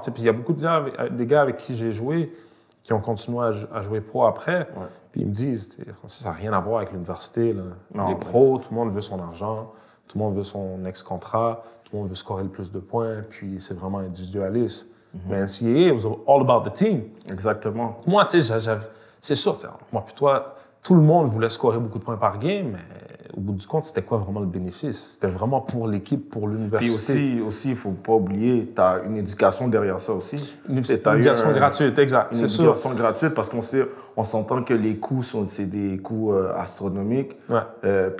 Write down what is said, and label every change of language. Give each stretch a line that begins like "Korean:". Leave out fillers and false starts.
French: Puis il y a beaucoup de gens, des gars avec qui j'ai joué qui ont continué à jouer pro après. Ouais. Puis ils me disent, Francis, ça n'a rien à voir avec l'université. Les pros, tout le monde veut son argent, tout le monde veut son ex-contrat, tout le monde veut scorer le plus de points, puis c'est vraiment individualiste. Mais
English: NCAA, it was all about the team.
French: Exactement. Moi, tu sais, c'est sûr, moi puis toi, tout le monde voulait scorer beaucoup de points par game, mais au bout du compte, c'était quoi vraiment le bénéfice? C'était vraiment pour l'équipe, pour l'université. Puis aussi, il ne faut pas oublier, tu as une éducation derrière ça aussi. Une éducation gratuite, exact. Une éducation gratuite, parce on s'entend que les coûts, c'est des coûts astronomiques. Ouais.